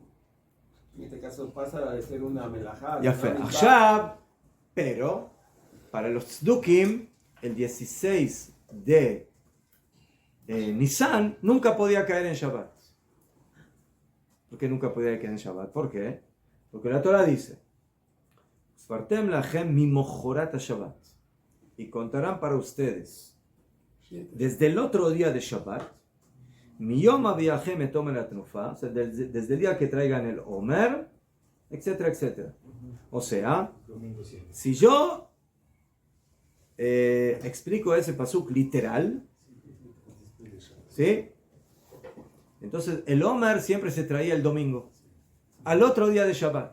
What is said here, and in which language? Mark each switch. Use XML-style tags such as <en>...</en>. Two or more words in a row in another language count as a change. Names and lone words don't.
<es>En este caso pasa de ser una melajá. Ya fue. Pero para los tzdukim, el 16 de Nisan nunca podía caer en Shabbat. ¿Por qué nunca podía caer en Shabbat? ¿Por qué? Porque la Torah dice:</es> <he>ספרתם לכם ממחרת שבת.</he> <es>Y contarán para ustedes desde el otro día de Shabbat,</es> <he>מיום הביאכם את עומר התנופה,</he> <es>o sea, desde el día que traigan el Omer, etcétera, etcétera. O sea, si yo explico ese pasuk literal, ¿sí? Entonces el Omer siempre se traía el domingo, al otro día de Shabbat.</es>